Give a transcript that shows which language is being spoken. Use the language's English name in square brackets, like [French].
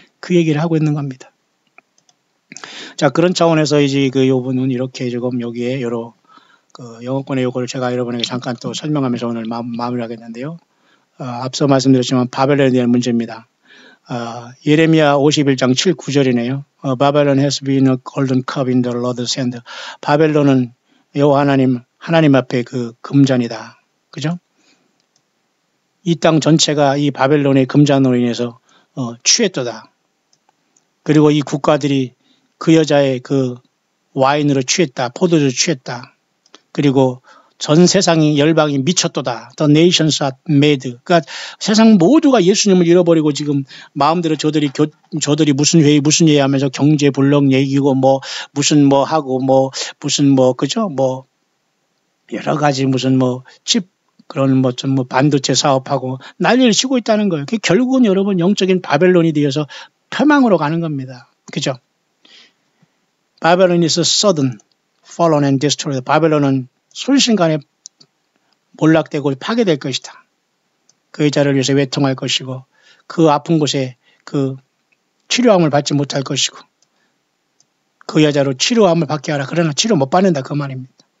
[Korean] 그 얘기를 하고 있는 겁니다. 자, 그런 차원에서 이제 그 요분은 이렇게 지금 여기에 여러 그 영어권의 요거를 제가 여러분에게 잠깐 또 설명하면서 오늘 마무리하겠는데요. 앞서 말씀드렸지만 바벨론에 대한 문제입니다. 예레미야 51장 7, 9절이네요. [English] Babylon has been a golden cup in the Lord's hand. [Korean] 바벨론은 여호와 하나님 앞에 그 금잔이다. 그죠? 이 땅 전체가 이 바벨론의 금잔으로 인해서 취했도다. 그리고 이 국가들이 그 여자의 그 와인으로 취했다. 포도주로 취했다. 그리고 전 세상이 열방이 미쳤도다. [English] The nations are mad. [Korean] 그러니까 세상 모두가 예수님을 잃어버리고 지금 마음대로 저들이 무슨 회의 하면서 경제 불능 얘기고 뭐 무슨 뭐 하고 뭐 무슨 뭐 그죠? 뭐 여러 가지 무슨 뭐 칩 그런 뭐 좀 뭐 반도체 사업하고 난리를 치고 있다는 거예요. 그게 결국은 여러분 영적인 바벨론이 되어서 폐망으로 가는 겁니다. 그죠? [English] 바벨론 is sudden, fallen and destroyed. [Korean] 바벨론은 순식간에 몰락되고 파괴될 것이다. 그 여자를 위해서 외통할 것이고 그 아픈 곳에 그 치료함을 받지 못할 것이고 그 여자로 치료함을 받게 하라. 그러나 치료 못 받는다 그 말입니다.